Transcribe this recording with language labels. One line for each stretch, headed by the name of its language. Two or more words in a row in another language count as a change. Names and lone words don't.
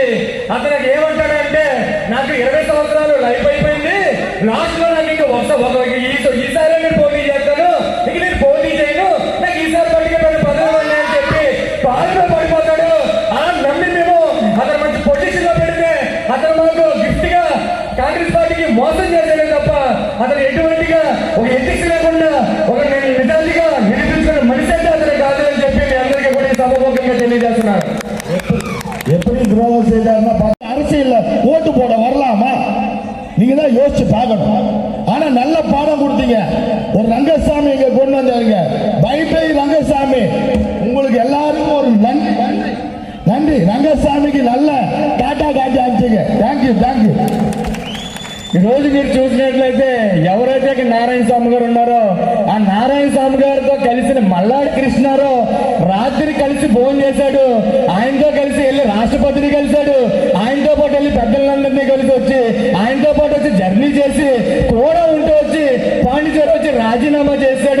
Telugu: అతనికి ఏమంటాడంటే నాకు 20 సంవత్సరాలు లైఫ్ అయిపోయింది, లాస్ట్ లో నాకు ఇంకా ఈసారి నేను పోటీ చేస్తాను, ఇక నేను పోటీ చేయను, నాకు ఈసారి పట్టుకెళ్ళి పదవి అని చెప్పి పాలన పడిపోతాడు. అలా నమ్మి మేము అతను మంచి పొజిషన్ లో పెడితే అతను మాకు గిఫ్ట్ గా కాంగ్రెస్ పార్టీకి మోసం చేశాడే తప్ప అతను ఎటువంటిగా ఒక ఎథిక్స్ లేకుండా ఒక నేను నిజాలుగా నిరూపించుకున్న మనిషి అంటే అతను కాదు అని చెప్పి మీ అందరికీ కూడా ఈ సభాముఖంగా తెలియజేస్తున్నాను.
Tamil: எப்படி துரோகம் செய்தாருன்னா அரசியல்ல ஓட்டு போட வரலாமா? நீங்க தான் யோசிச்சு பார்க்கணும். ஆனா நல்ல பாடம் கொடுத்தீங்க. ஒரு ரங்கசாமி இங்க கொண்டு வந்தாங்க, பைபை ரங்கசாமி. உங்களுக்கு எல்லாருக்கும் ஒரு நன்றி. ரங்கசாமிக்கு நல்ல டாட்டா காட்டி அனுப்பிச்சிங்க. தேங்க்யூ.
Telugu: ఈ రోజు మీరు చూసినట్లయితే ఎవరైతే నారాయణ స్వామి గారు ఉన్నారో ఆ నారాయణ స్వామి గారితో కలిసిన మల్లాడి కృష్ణారావు రాత్రి కలిసి భోజనం చేశాడు. ఆయనతో కలిసి వెళ్ళి రాష్ట్రపతిని కలిశాడు. ఆయనతో పాటు వెళ్ళి పెద్దలందరినీ కలిసి వచ్చి ఆయనతో పాటు వచ్చి జర్నీ చేసి కూడా ఉంటూ వచ్చి పాండిచేరి వచ్చి రాజీనామా చేశాడు.